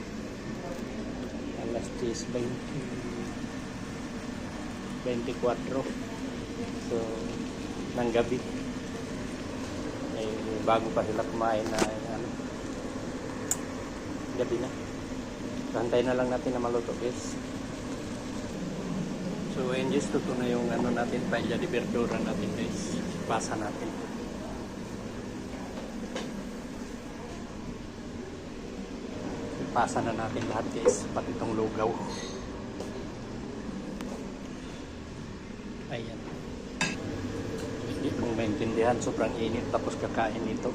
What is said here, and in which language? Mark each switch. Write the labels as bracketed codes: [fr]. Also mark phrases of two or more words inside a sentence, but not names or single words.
[tl] Alas 10:24. So ng gabi. Ay bago pa sila kumain na ano. Gabi na. Hantay na lang natin na maluto guys. So ayun guys, luto na yung ano natin, [es] paella de verdura [tl] natin guys. Pasa natin. Pasa na natin lahat guys, pati itong lugaw. Ayan. Hindi kong maintindihan, sobrang init tapos kakain ito.